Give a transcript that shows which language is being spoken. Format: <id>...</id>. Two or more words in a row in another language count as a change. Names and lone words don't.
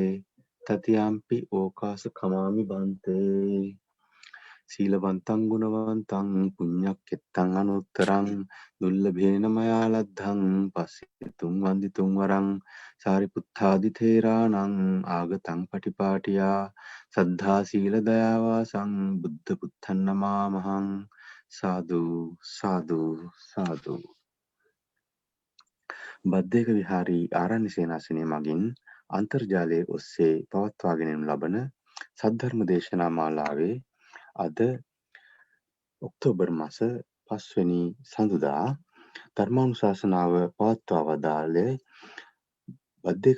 <pi>තතියම්පි ඕකාස කමාමි භන්තේ සීලවන්තං ගුණවන්තං පුඤ්ඤක්ඛෙත්තං අනුත්තරං දුල්ලභේන මයා ලද්ධං පස්සිතුං වන්දිතුං වරං සාරිපුත්තාදි තේරාණං ආගතං පටිපාටියා සද්ධා සීල දයාවාසං බුද්ධ පුත්තං නමාමහං සාදු සාදු සාදු</pi> <si>බද්දේක විහාරී ආරණ්‍ය සේනාසනය මගින් අන්තර්ජාලයේ ඔස්සේ පවත්වාගෙන යනු ලබන සද්ධර්ම දේශනා මාලාවේ අද ඔක්තෝබර් මාස 5 වෙනි සඳුදා ධර්මානුශාසනාව පවත්වා වදාළේ බද්දේක</si>